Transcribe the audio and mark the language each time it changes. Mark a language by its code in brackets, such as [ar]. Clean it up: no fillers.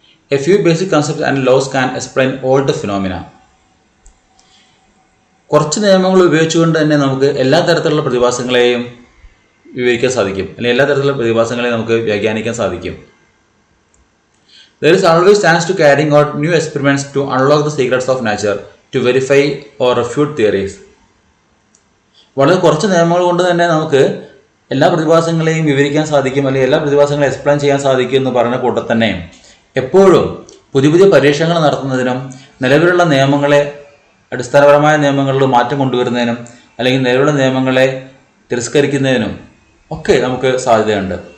[en] A few basic concepts and laws can explain all the phenomena. [ml] കുറച്ച് നിയമങ്ങൾ ഉപയോഗിച്ചുകൊണ്ട് തന്നെ നമുക്ക് എല്ലാ തരത്തിലുള്ള പ്രതിഭാസങ്ങളെയും വിവരിക്കാൻ സാധിക്കും, അല്ലെങ്കിൽ എല്ലാ തരത്തിലുള്ള പ്രതിഭാസങ്ങളെയും നമുക്ക് വ്യാഖ്യാനിക്കാൻ സാധിക്കും. [en] There is always chance to carrying out new experiments to unlock the secrets of nature, to verify or refute theories. [ml] വളരെ കുറച്ച് നിയമങ്ങൾ കൊണ്ട് തന്നെ നമുക്ക് എല്ലാ പ്രതിഭാസങ്ങളെയും വിവരിക്കാൻ സാധിക്കും, അല്ലെങ്കിൽ എല്ലാ പ്രതിഭാസങ്ങളെയും എക്സ്പ്ലെയിൻ ചെയ്യാൻ സാധിക്കും എന്ന് പറയുന്ന കൂട്ടത്തിൽ തന്നെ എപ്പോഴും പുതിയ പുതിയ പരീക്ഷണങ്ങൾ നടത്തുന്നതിനും നിലവിലുള്ള നിയമങ്ങളെ അടിസ്ഥാനപരമായ നിയമങ്ങളിൽ മാറ്റം കൊണ്ടുവരുന്നതിനും അല്ലെങ്കിൽ നിലവിലുള്ള നിയമങ്ങളെ തിരസ്കരിക്കുന്നതിനും ഒക്കെ നമുക്ക് സാധ്യതയുണ്ട്.